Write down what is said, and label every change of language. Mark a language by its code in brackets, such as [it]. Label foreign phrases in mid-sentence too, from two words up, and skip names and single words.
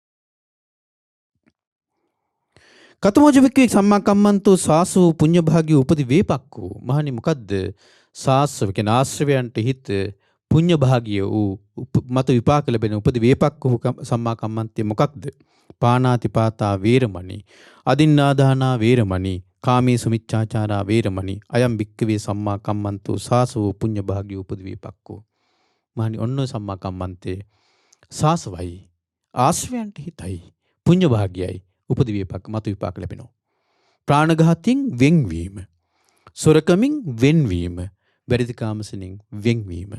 [pi] කතමෝච බික්කවේ සම්මා කම්මන්තෝ සාසෝ පුඤ්ඤ භාගී උපදි වේපක්කෝ. [si] මහණනි මොකද්ද? සාස්ව කියන ආශ්‍රවයන්ට හිත පුඤ්ඤ භාගිය වූ මත විපාක ලැබෙන [pi] උපදි වේපක්කෝ [si] සම්මා කම්මන්තේ මොකක්ද? [pi] පානාතිපාතා වේරමණී අදින්නාදානා වේරමණී කාමේසු මිච්ඡාචාරා වේරමණී අයම් බික්කවේ සම්මා කම්මන්තෝ සාසෝ පුඤ්ඤ භාගී උපදි වේපක්කෝ. [si] මහණනි ඔන්න සම්මා කම්මන්තේ සාසවයි ආශ්‍රවයන්ට හිතයි පුඤ්ඤ භාගයයි උපදි විපාක මතු විපාක ලැබෙනවා. ප්‍රාණඝාතයෙන් වෙන්වීම, සොරකමින් වෙන්වීම, වැරදිකාමසෙනින් වෙන්වීම.